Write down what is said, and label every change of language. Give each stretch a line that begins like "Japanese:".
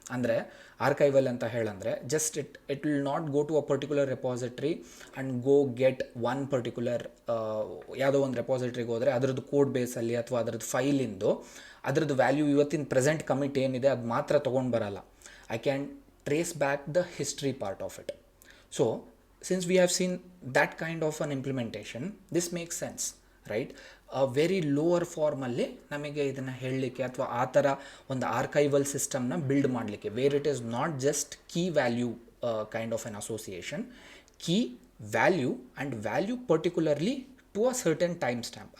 Kannada: ಅಂದರೆ ಆರ್ಕೈವಲ್ ಅಂತ ಹೇಳಂದರೆ
English: just it will not go to a particular repository and go get one particular
Kannada: ಯಾವುದೋ ಒಂದು ರೆಪಾಸಿಟ್ರಿಗೆ ಹೋದರೆ ಅದರದ್ದು ಕೋಡ್ ಬೇಸಲ್ಲಿ ಅಥವಾ ಅದರದ್ದು ಫೈಲಿಂದು ಅದರದ್ದು ವ್ಯಾಲ್ಯೂ ಇವತ್ತಿನ ಪ್ರೆಸೆಂಟ್ ಕಮಿಟ್ ಏನಿದೆ ಅದು ಮಾತ್ರ ತೊಗೊಂಡು ಬರಲ್ಲ.
English: I can trace back the history part of it. So since we have seen that kind of an implementation, this makes sense, right? a very lower
Kannada: ಫಾರ್ಮಲ್ಲಿ ನಮಗೆ ಇದನ್ನು ಹೇಳಲಿಕ್ಕೆ ಅಥವಾ ಆ ಥರ ಒಂದು ಆರ್ಕೈವಲ್ ಸಿಸ್ಟಮ್ನ ಬಿಲ್ಡ್ ಮಾಡಲಿಕ್ಕೆ,
English: Where it is not just key value kind of an association, key value and value particularly to a certain time stamp.